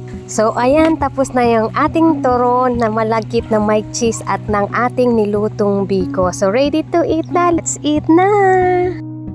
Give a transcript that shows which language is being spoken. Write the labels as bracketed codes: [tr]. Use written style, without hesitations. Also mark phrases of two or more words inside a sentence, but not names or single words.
[tl] So ayan, tapos na yung ating turon na malagkit na may cheese at ng ating nilutong biko. [en] So ready to eat na. Let's eat na!